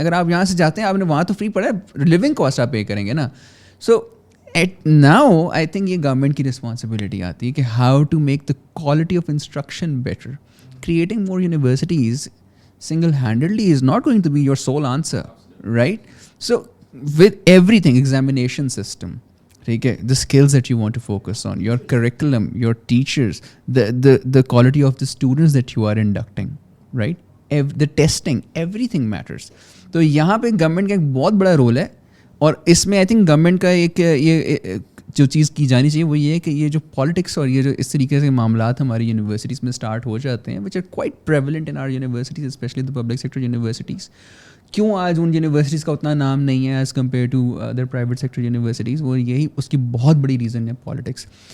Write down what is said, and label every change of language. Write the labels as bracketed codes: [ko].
[hi] अगर आप यहाँ से जाते हैं, आपने वहाँ तो फ्री पढ़ा है, लिविंग कॉस्ट आप पे करेंगे ना. [en] so at now I think [hi] ये गवर्नमेंट की रिस्पॉन्सिबिलिटी आती है कि [en] How to make the quality of instruction better. Creating more universities single handedly is not going to be your sole answer, right. So with everything, examination system, [hi] ठीक है, [en] the skills that you want to focus on, your curriculum, your teachers, the quality of the students that you are inducting, right, the testing, everything matters. [hi] तो यहाँ पे government का एक बहुत बड़ा role है. और इसमें आई थिंक गवर्नमेंट का एक ये जो चीज़ की जानी चाहिए वो ये है कि ये जो पॉलिटिक्स और ये जो इस तरीके से मामलात हमारी यूनिवर्सिटीज़ में स्टार्ट हो जाते हैं, [en] Which are quite prevalent in our universities, specially the public sector universities. [hi] क्यों आज उन यूनिवर्सिटीज़ का उतना नाम नहीं है [en] as compare to other private sector universities, [hi] वो यही उसकी बहुत बड़ी रीज़न है पॉलिटिक्स.